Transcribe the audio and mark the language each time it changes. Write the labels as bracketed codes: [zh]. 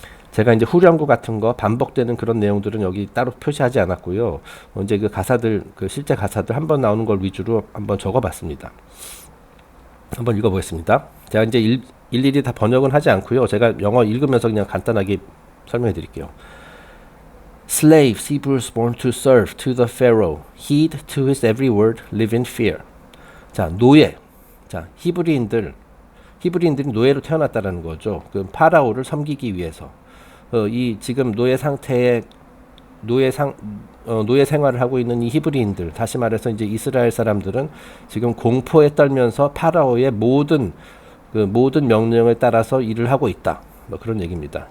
[ko] 제가 이제 후렴구 같은 거 반복되는 그런 내용들은 여기 따로 표시하지 않았고요. 이제 그 가사들, 그 실제 가사들 한번 나오는 걸 위주로 한번 적어봤습니다. 한번 읽어보겠습니다. 제가 이제 일일이 다 번역은 하지 않고요. 제가 영어 읽으면서 그냥 간단하게 설명해 드릴게요. [en] Slaves, Hebrews born to serve to the Pharaoh, heed to his every word, live in fear. [ko] 자, 노예. 자, 히브리인들이 노예로 태어났다라는 거죠. 그 파라오를 섬기기 위해서. 이 지금 노예 상태의 노예 생활을 하고 있는 이 히브리인들, 다시 말해서 이제 이스라엘 사람들은 지금 공포에 떨면서 파라오의 모든 명령을 따라서 일을 하고 있다. 뭐 그런 얘기입니다.